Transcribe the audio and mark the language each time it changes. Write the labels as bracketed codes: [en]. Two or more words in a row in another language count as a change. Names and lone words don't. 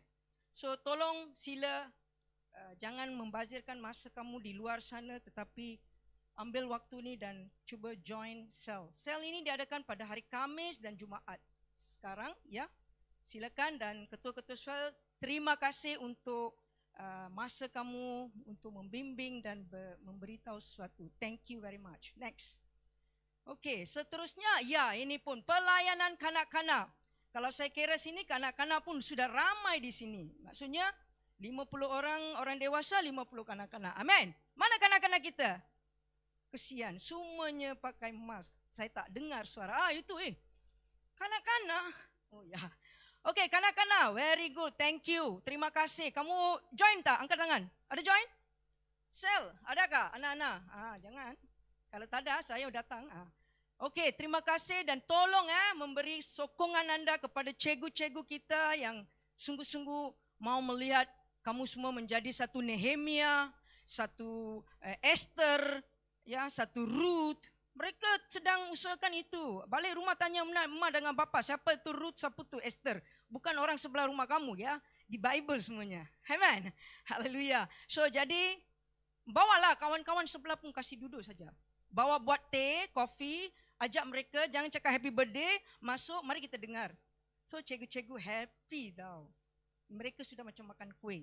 [ms] So tolong sila jangan membazirkan masa kamu di luar sana, tetapi ambil waktu ini dan cuba join sel. Sel ini diadakan pada hari Khamis dan Jumaat. Sekarang ya, Silakan, dan ketua-ketua sel, terima kasih untuk masa kamu untuk membimbing dan memberitahu sesuatu. [en] Thank you very much. Next. [ms] Okey, seterusnya, ya, ini pun pelayanan kanak-kanak. Kalau saya kira sini, kanak-kanak pun sudah ramai di sini. Maksudnya 50 orang dewasa, 50 kanak-kanak. Amin. Mana kanak-kanak kita? Kesian, semuanya pakai mask. Saya tak dengar suara. Itu kanak-kanak. Oh ya. Okey, kanak-kanak, [en] very good. Thank you. [ms] Terima kasih. Kamu join tak? Angkat tangan. Ada join? Sel, adakah anak-anak? Jangan. Kalau tak ada, saya datang. Okey, terima kasih dan tolong memberi sokongan anda kepada cikgu-cikgu kita yang sungguh-sungguh mau melihat kamu semua menjadi satu Nehemia, satu Esther, ya, satu Ruth. Mereka sedang usahakan itu. Balik rumah tanya emak dengan bapa, siapa itu Ruth, siapa itu Esther. Bukan orang sebelah rumah kamu, ya. Di Bible semuanya. Amen. Haleluya. So jadi bawalah kawan-kawan sebelah pun kasih duduk saja. Bawa buat teh, kopi, ajak mereka, jangan cakap [en] happy birthday, [ms] masuk, mari kita dengar. So cikgu-cikgu happy tau. Mereka sudah macam makan kuih.